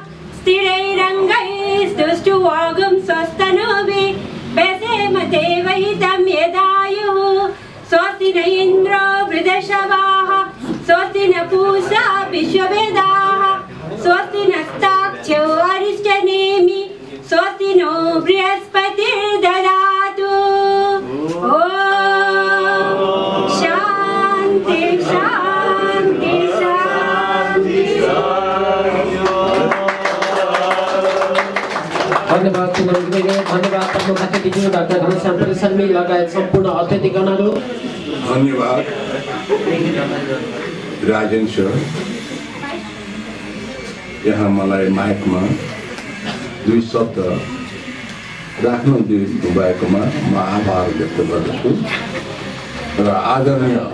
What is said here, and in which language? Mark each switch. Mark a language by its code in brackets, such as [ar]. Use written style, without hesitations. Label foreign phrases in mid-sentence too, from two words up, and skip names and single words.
[sa] स्थिरैरङ्गैस्तुष्टुवागुं स्वस्तनूभिः व्यसेम देवहितं यदायुः स्वस्ति न इन्द्रो वृद्धश्रवाः स्वस्ति न पूषा विश्ववेदाः स्वस्ति नस्ताक्षो अरिष्टनेमि स्वस्ति नो बृहस्पतिर्ददातु ॐ शान्ति शान्ति शान्ति। [ne] धन्यवाद धन्यवाद प्रमुख अतिथिज्यू डाक्टर घनश्याम परिसरमी लगायत सम्पूर्ण अतिथिगणहरू। धन्यवाद राजन सर, यहाँ मलाई माइकमा दुई शब्द राख्नु दिनुभएकोमा म आभार व्यक्त गर्दछु र आदरणीय